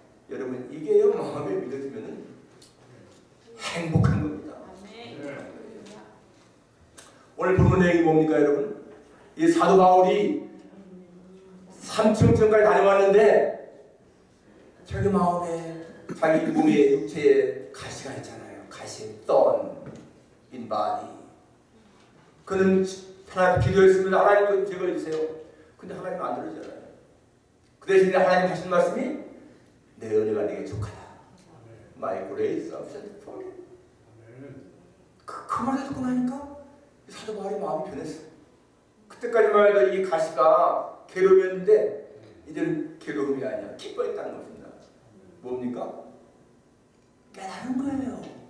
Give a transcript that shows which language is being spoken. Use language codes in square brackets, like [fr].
[ko] 여러분 이게요 마음에 믿어지면 행복한 겁니다. 오늘 본문 내용이 뭡니까 여러분? 이 사도 바울이 삼층천까지 다녀왔는데 자기 마음에 자기 몸에 육체에 가시가 있잖아요. 가시, [en] thorn in body. [ko] 그는 하나님 기도했습니다. 하나님 제거해주세요. 근데 하나님 안 들으잖아요. 그 대신에 하나님 하신 말씀이 내 은혜가 네게 족하다. [en] My grace is sufficient for you. [ko] 그 말을 듣고 나니까 사도 바울의 마음이 변했어요. 그때까지만 해도 이 가시가 괴로움이었는데 이제는 괴로움이 아니라 기뻐했다는 것입니다. 뭡니까? 깨달은 거예요.